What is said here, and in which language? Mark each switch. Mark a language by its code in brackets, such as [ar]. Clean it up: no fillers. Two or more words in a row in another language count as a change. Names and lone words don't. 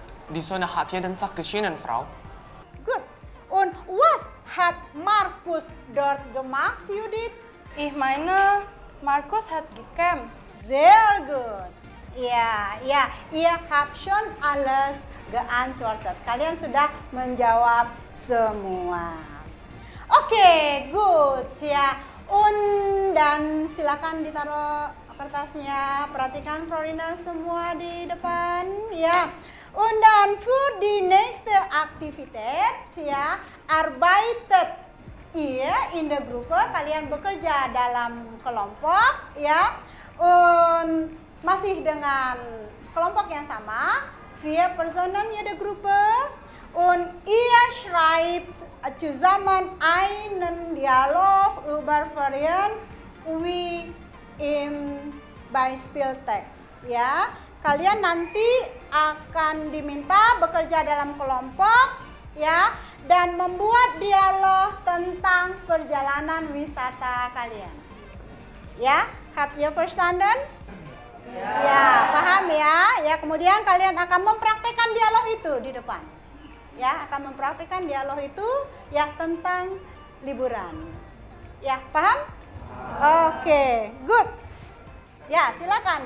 [de] Die Sonne hat jeden Tag geschienen, Frau. Gut. Und was hat Markus dort gemacht, Judith? Ich meine, Markus hat gecampt. Sehr gut. Ja, ja, ihr habt schon alles geantwortet. [id] Kalian sudah menjawab semua. Oke, good ya. Dan silakan ditaruh kertasnya. Perhatikan Florina semua di depan ya. [de] Und dann für die nächste Aktivität ya, arbeitet ihr in der Gruppe. [id] Kalian bekerja dalam kelompok ya. Masih dengan kelompok yang sama, [de] 4 Personen jede Gruppe. Und ihr schreibt zusammen einen Dialog über Ferien wie im Beispieltext. [id] Ya, kalian nanti akan diminta bekerja dalam kelompok, ya, dan membuat dialog tentang perjalanan wisata kalian. Ya, [de] habt ihr verstanden? [id] Ya, paham ya? Ya, kemudian kalian akan mempraktekkan dialog itu di depan. Ya, akan mempraktekkan dialog itu ya tentang liburan. Ya, paham? Oke, good. Ya, silakan.